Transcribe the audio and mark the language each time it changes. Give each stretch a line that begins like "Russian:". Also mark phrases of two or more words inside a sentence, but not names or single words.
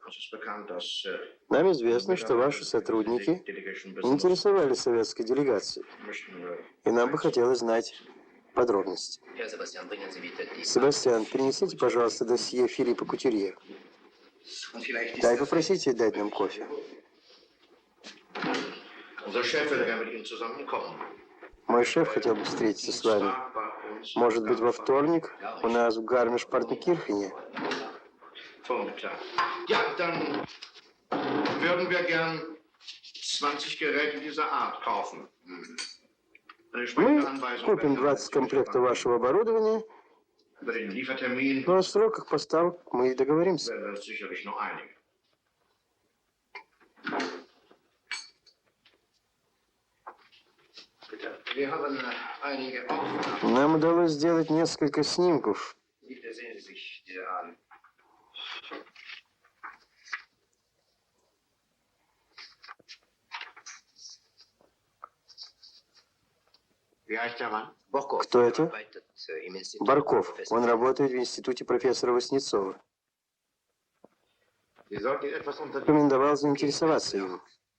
Russian: Нам известно, что ваши сотрудники интересовали советской делегацией, и нам бы хотелось знать подробности. Себастьян, принесите, пожалуйста, досье Филиппа Кутюрье. Да, и попросите дать нам кофе.
German: Unser Chef will gerne mit Ihnen zusammenkommen.
Russian: Мой шеф хотел бы встретиться с вами. Может быть, во вторник у нас в Гармиш-Партенкирхене.
German: Ja, dann würden wir gern 20 Geräte dieser Art kaufen.
Russian: Мы купим 20 комплектов вашего оборудования,
German: Über den Liefertermin
Russian: но о сроках поставок мы и договоримся.
German: werden wir uns sicherlich noch einigen. Wir haben einige Aufnahmen.
Russian: Нам удалось сделать несколько снимков.
German: Bitte sehen Sie sich diese an. Wie heißt der Mann?
Russian: Кто это? Барков. Он работает в институте профессора Васнецова.
German: Sie sollten etwas unter
Russian: Рекомендовал заинтересоваться им.